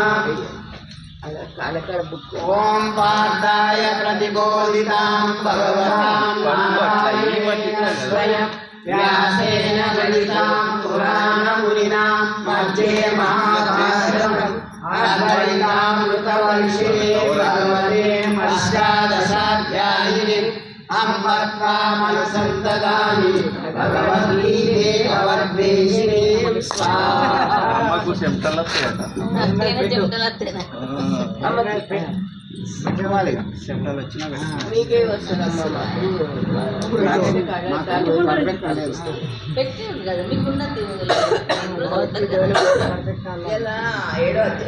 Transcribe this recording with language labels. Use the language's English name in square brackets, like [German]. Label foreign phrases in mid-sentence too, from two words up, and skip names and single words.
[Sanskrit] ओम पार्थाय प्रतिबोधितां भगवतां महावीरेण स्वयं व्यासेन गणितां पुराणमुनिनां मध्ये महाभारतम् अद्वैतामृतवर्षिणे भगवते अष्टादशाध्यायिनीम् अम्बत्वामनुसन्तदामि भगवद्गीते भवद्वेषिणे स्वाहा [Telugu] అమ్మకు చెమటలు వస్తాయట అంతేనా చెమటలు వస్తేనా చెమటలు వచ్చినా మీకే వస్తుందమ్మా పెట్టి ఉంది కదా మీకున్నది ఎలా ఏడో